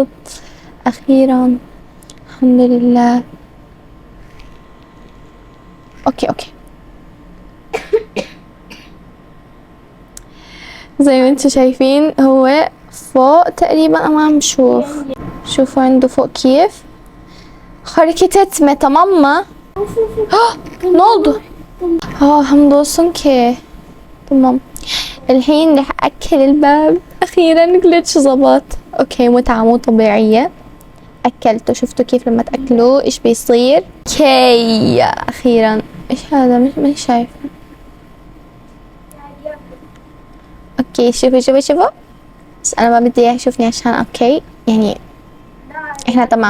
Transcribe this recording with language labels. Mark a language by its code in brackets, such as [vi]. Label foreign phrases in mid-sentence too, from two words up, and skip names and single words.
[ar] اخيرا الحمد لله. اوكي زي ما انتم شايفين هو فوق تقريبا. انا ما عم بشوف. شوفوا عنده فوق كيف [tr] hareket etme tamam mı? Ne oldu? hamdolsun ki. [ar] تمام الحين رح أكل الباب. أخيرا جلitch زبط. أوكي متعة مو طبيعية. أكلته شفتوا كيف لما تأكلوه إيش بيصير. أوكي أخيرا. إيش هذا مش شايفة. أوكي شوفوا بس أنا ما بدي إياه يشوفني عشان أوكي يعني إحنا تمام.